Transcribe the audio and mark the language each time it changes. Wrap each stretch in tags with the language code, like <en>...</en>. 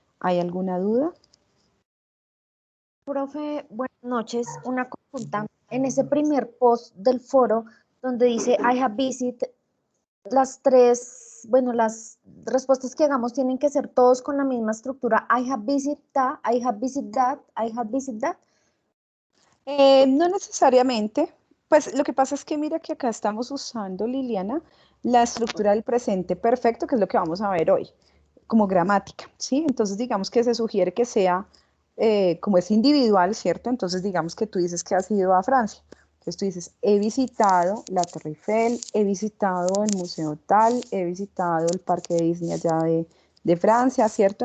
<es>¿Hay alguna duda? Profe, buenas noches. Una consulta. En ese primer post del foro donde dice</es> <en>I have visit,</en> <es>las tres, bueno, las respuestas que hagamos tienen que ser todos con la misma estructura.</es> <en>I have visit that, I have visit that, I have visit that.</en> <es>No necesariamente. Pues lo que pasa es que mira que acá estamos usando, Liliana, la estructura del presente perfecto, que es lo que vamos a ver hoy, como gramática, ¿sí? Entonces digamos que se sugiere que sea, como es individual, ¿cierto? Entonces digamos que tú dices que has ido a Francia. Entonces tú dices, he visitado la Torre Eiffel, he visitado el Museo tal, he visitado el Parque de Disney allá de Francia, ¿cierto?</es>